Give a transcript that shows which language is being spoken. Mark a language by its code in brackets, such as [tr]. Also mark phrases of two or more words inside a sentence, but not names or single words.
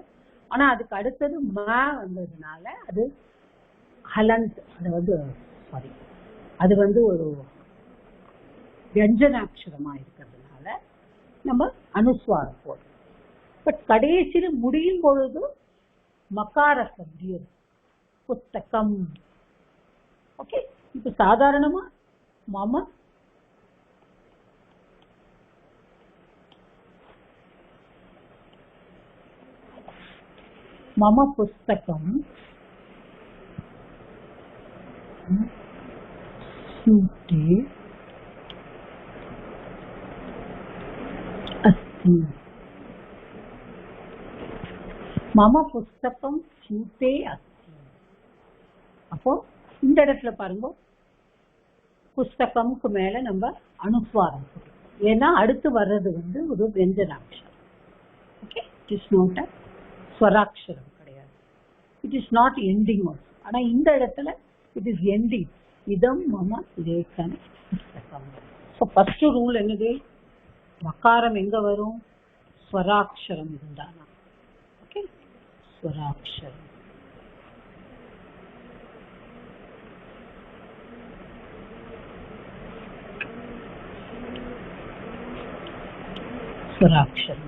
[ta] ஆனா அதுக்கு அடுத்தது ம வந்ததுனால அது ஹலந்த், அது வந்து சாரி, அது வந்து ஒரு வியஞ்சனாட்சரமா இருக்கிறதுனால நம்ம அனுஸ்வாரம் போடுறோம். பட் கடைசியில முடியும் பொழுது மக்காரத்தை முடியும் புஸ்தகம். ஓகே, இப்ப சாதாரணமா Mama. [sa] मम पुस्तकं सुते अस्ति. मम पुस्तकं सुते अस्ति. [ta] அப்போ இந்த இடத்துல பாருங்க, புஸ்தகம்க்கு மேல நம்ம அனுஸ்வாரம், ஏன்னா அடுத்து வர்றது ஒரு வியஞ்சனாட்சரம். ஓகே, [en] it is not a [ta] ஸ்வராட்சரம் கிடையாது, [en] it is not ending also. [ta] ஆனா இந்த இடத்துல [en] it is ending. [sa] इदं मम लेखन पुस्तकम्. [ta] ஸோ [en] first rule [ta] என்னது? மகாரம் எங்க வரும்? ஸ்வராட்சரம் இருந்தானா. ஓகே, ஸ்வராட்சரம். ஸ்வராட்சரம்.